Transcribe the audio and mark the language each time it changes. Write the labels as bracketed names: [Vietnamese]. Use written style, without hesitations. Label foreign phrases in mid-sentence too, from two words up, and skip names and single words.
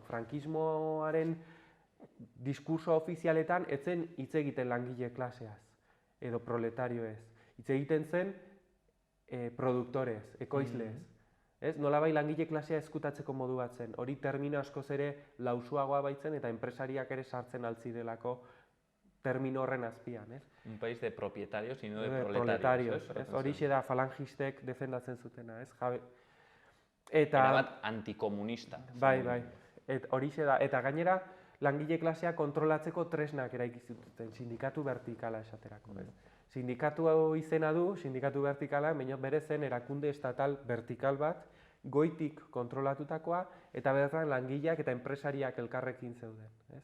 [Basque] Frankismoaren diskurso ofizialetan ez zen hitz egiten langile klaseaz, edo proletarioez. Hitz egiten zen produktorez, ekoizlez. Nolabait langile klasea ezkutatzeko modu bat zen. Hori termino askoz ere lausuagoa baitzen eta enpresariak ere sartzen altzidelako termino horren azpian. [Spanish] Un país de propietarios, sino de proletarios. [Basque] Horixe da falangistek defendatzen zutena. Erabat antikomunista. Bai. Horixe da. Eta gainera, langile klasea kontrolatzeko tresnak eraiki zuten, sindikatu vertikala esaterako. Sindikatu hau izena du, sindikatu vertikala, baina bere zen erakunde estatal vertikal bat, goitik kontrolatutakoa, eta bertan langileak eta enpresariak elkarrekin zeuden.